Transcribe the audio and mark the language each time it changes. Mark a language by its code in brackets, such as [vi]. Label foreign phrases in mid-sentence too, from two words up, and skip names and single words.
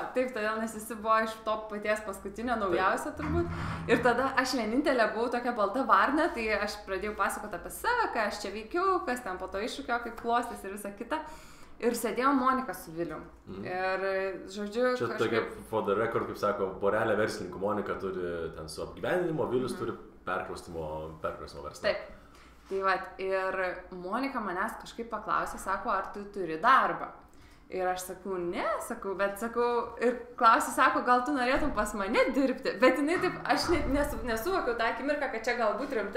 [lt] Taip, todėl nes visi buvo iš to paties paskutinio naujausio turbūt. Ir tada aš vienintelė buvau tokia balta varna, tai aš pradėjau pasakoti apie save, ką aš čia veikiau, kas ten po to iššūkio, kaip klostės ir visa kita. Ir sėdėjo Monika su Vilium. Ir, žodžiu, čia tokia, [en] for the record, [lt] kaip sako, porelė verslininkų. Monika turi ten su apgyvendinimo, Vilius turi perkraustimo verslą. Taip. Tai va, ir Monika manęs kažkaip paklausė, sako, ar tu turi darbą? Ir aš sakau, ne, ir klausė, sako, gal tu norėtum pas mane dirbti, bet jinai taip, aš nesuvokiau tą akimirką, kad čia galbūt rimtai.